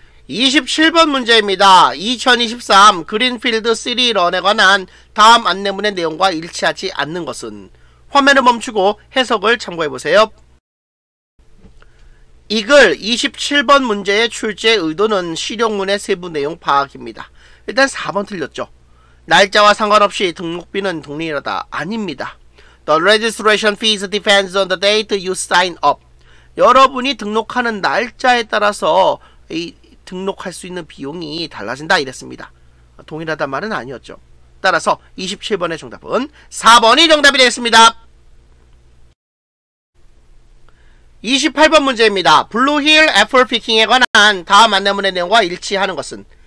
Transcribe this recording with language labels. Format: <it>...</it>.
<ko>27번 문제입니다. 2023 그린필드 시리런에 관한 다음 안내문의 내용과 일치하지 않는 것은? 화면을 멈추고 해석을 참고해보세요. 이 글 27번 문제의 출제 의도는 실용문의 세부 내용 파악입니다. 일단 4번 틀렸죠. 날짜와 상관없이 등록비는 동일하다. 아닙니다.</ko> <en>The registration fees depends on the date you sign up.</en> <ko>여러분이 등록하는 날짜에 따라서 이 등록할 수 있는 비용이 달라진다 이랬습니다. 동일하단 말은 아니었죠. 따라서 27번의 정답은 4번이 정답이 되겠습니다. 28번 문제입니다. 블루힐 애플피킹에 관한 다음 안내문의 내용과 일치하는 것은?</ko>